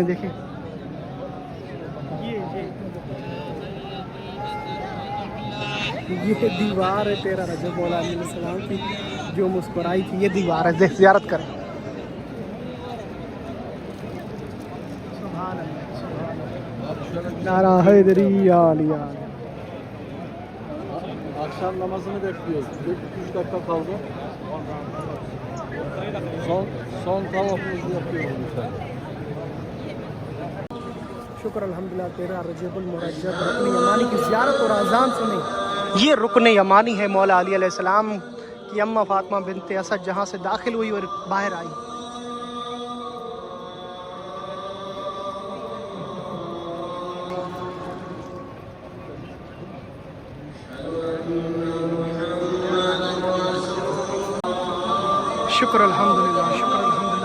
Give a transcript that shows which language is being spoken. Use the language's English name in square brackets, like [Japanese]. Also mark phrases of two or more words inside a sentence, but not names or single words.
[Urdu] دیکھیں یہ دیوار ہے 13 رجب مولا علیہ السلام کی جو مسکرائی تھی. یہ دیوار ہے، دیکھ زیارت کریں. سبحان اللہ. نعرہ حیدری یا علی. [Turkish] Akşam namazını bekliyoruz. 3 dakika kaldı. Son tavafımızı yapıyoruz lütfen. [Urdu] شکر الحمدللہ. 13 رجب المرجب رکن یمانی کی زیارت اور اذان سنیں. یہ رکن یمانی ہے مولا علی علیہ السلام کی اماں فاطمہ بنت اسد جہاں سے داخل ہوئی اور باہر آئی. شکر الحمدللہ. شکر الحمدللہ.